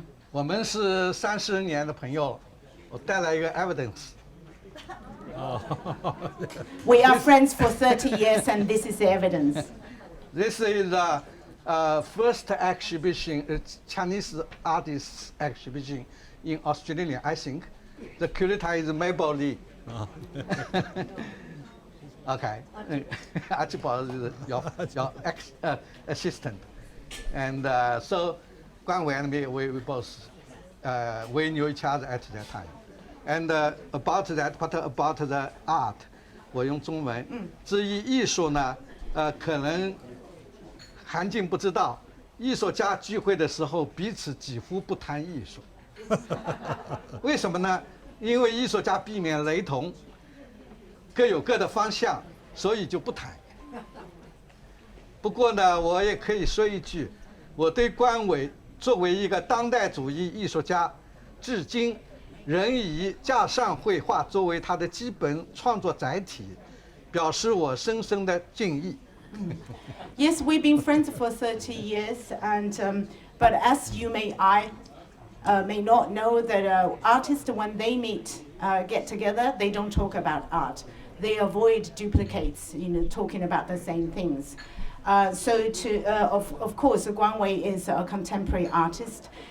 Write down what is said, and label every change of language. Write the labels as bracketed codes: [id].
[zh] 我们是30年的朋友了，我带来一个 evidence。 [en] We are friends for 30 years, and this is the evidence. This is the first exhibition, it's Chinese artists exhibition in Australia, I think. The curator is Mabel Lee. Okay. Archibald is your assistant. And so Guan Wei and me, we both, we knew each other at that time. And about that, but about the art, [zh] 我用中文。至于艺术呢，可能韩静不知道，艺术家聚会的时候彼此几乎不谈艺术。为什么呢？因为艺术家避免雷同，各有各的方向，所以就不谈。不过呢，我也可以说一句，我对关伟作为一个当代主义艺术家，至今仍以架上绘画作为他的基本创作载体，表示我深深的敬意。 [en] Yes, we've been friends for 30 years, and but as you may not know that artists, when they meet, get together, they don't talk about art. They avoid duplicates, talking about the same things. So of course, Guan Wei is a contemporary artist,